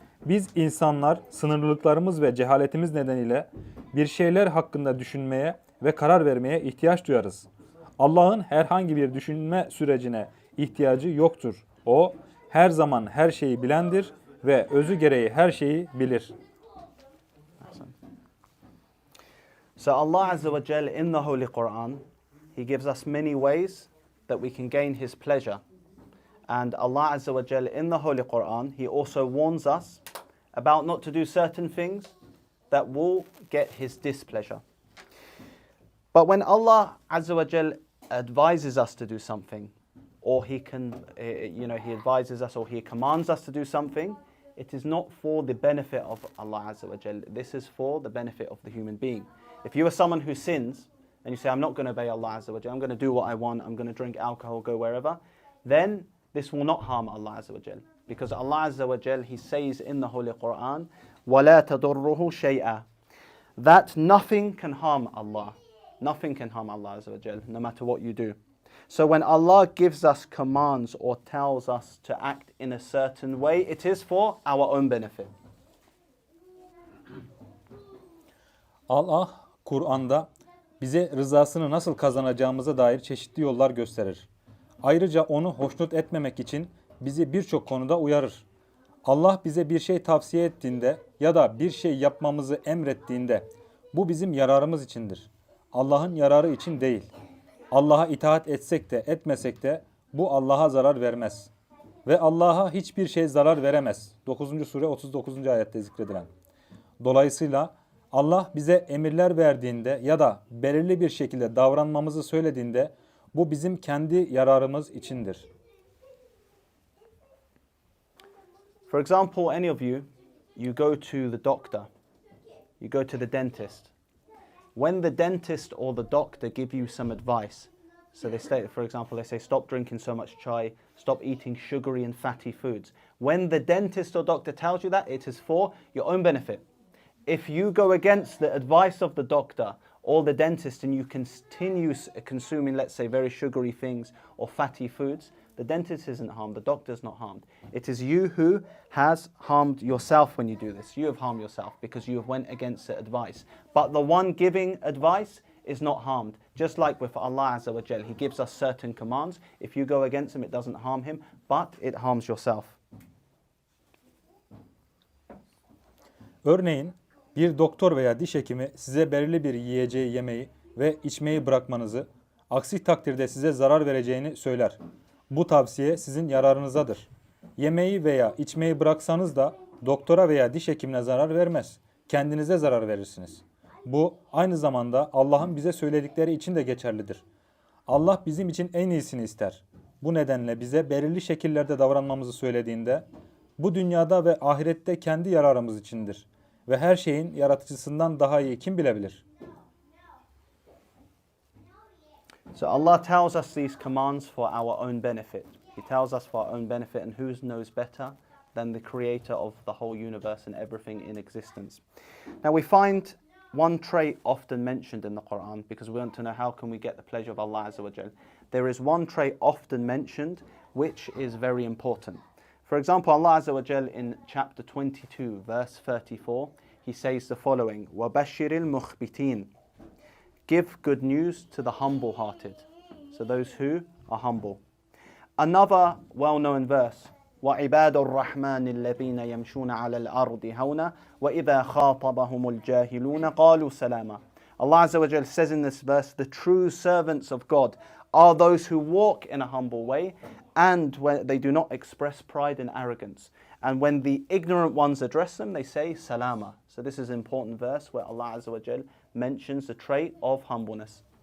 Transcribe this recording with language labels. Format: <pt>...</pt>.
<tr>Biz insanlar sınırlılıklarımız ve cehaletimiz nedeniyle bir şeyler hakkında düşünmeye ve karar vermeye ihtiyaç duyarız. Allah'ın herhangi bir düşünme sürecine ihtiyacı yoktur. O her zaman her şeyi bilendir ve özü gereği her şeyi bilir.</tr> <en>So Allah Azza wa Jal in the Holy Quran, He gives us many ways that we can gain His pleasure. And Allah Azza wa Jal in the Holy Quran, He also warns us about not to do certain things that will get His displeasure. But when Allah Azza wa Jal advises us to do something, or He He advises us or He commands us to do something, it is not for the benefit of Allah Azza wa Jal. This is for the benefit of the human being. If you are someone who sins, and you say, I'm not going to obey Allah Azza wa Jal, I'm going to do what I want, I'm going to drink alcohol, go wherever, then this will not harm Allah Azza wa Jal. Because Allah Azza wa Jal, He says in the Holy Quran,</en> <ar>وَلَا تَضُرُّهُ شَيْئًا,</ar> <en>that nothing can harm Allah. Nothing can harm Allah Azza wa Jal, no matter what you do. So when Allah gives us commands or tells us to act in a certain way, it is for our own benefit.</en> <tr>Allah Kur'an'da bize rızasını nasıl kazanacağımıza dair çeşitli yollar gösterir. Ayrıca onu hoşnut etmemek için bizi birçok konuda uyarır. Allah bize bir şey tavsiye ettiğinde ya da bir şey yapmamızı emrettiğinde bu bizim yararımız içindir. Allah'ın yararı için değil. Allah'a itaat etsek de etmesek de bu Allah'a zarar vermez. Ve Allah'a hiçbir şey zarar veremez. 9. sure 39. ayette zikredilen. Dolayısıyla Allah bize emirler verdiğinde ya da belirli bir şekilde davranmamızı söylediğinde bu bizim kendi yararımız içindir. For example, any of you go to the doctor, you go to the dentist. When the dentist or the doctor give you some advice, so they say, for example, they say stop drinking so much chai, stop eating sugary and fatty foods. When the dentist or doctor tells you that, it is for your own benefit. If you go against the advice of the doctor or the dentist and you continue consuming, let's say, very sugary things or fatty foods, the dentist isn't harmed, the doctor is not harmed. It is you who has harmed yourself when you do this. You have harmed yourself because you have went against the advice. But the one giving advice is not harmed. Just like with Allah Azza wa Jal, He gives us certain commands. If you go against Him, it doesn't harm Him, but it harms yourself. Örneğin bir doktor veya diş hekimi size belirli bir yiyeceği yemeyi ve içmeyi bırakmanızı, aksi takdirde size zarar vereceğini söyler. Bu tavsiye sizin yararınızadır. Yemeği veya içmeyi bıraksanız da doktora veya diş hekimine zarar vermez. Kendinize zarar verirsiniz. Bu aynı zamanda Allah'ın bize söyledikleri için de geçerlidir. Allah bizim için en iyisini ister. Bu nedenle bize belirli şekillerde davranmamızı söylediğinde bu dünyada ve ahirette kendi yararımız içindir. Ve her şeyin yaratıcısından daha iyi kim bilebilir?</tr> <en>So Allah tells us these commands for our own benefit. He tells us for our own benefit, and who knows better than the creator of the whole universe and everything in existence. Now we find one trait often mentioned in the Quran because we want to know how can we get the pleasure of Allah Azza wa Jal. There is one trait often mentioned which is very important. For example, Allah Azza wa Jal in chapter 22, verse 34, He says the following,</en> <ar>وَبَشِّرِ الْمُخْبِتِينَ,</ar> <en>give good news to the humble-hearted, so those who are humble. Another well-known verse,</en> <ar>وَعِبَادُ الرَّحْمَنِ الَّذِينَ يَمْشُونَ عَلَى الْأَرْضِ هَوْنًا وَإِذَا خَاطَبَهُمُ الْجَاهِلُونَ قَالُوا سَلَامًا.</ar> <en>Allah Azza wa Jal says in this verse, the true servants of God are those who walk in a humble way, and when they do not express pride and arrogance. And when the ignorant ones address them, they say salama. So this is an important verse where Allah Azza wa Jal mentions the trait of humbleness.</en>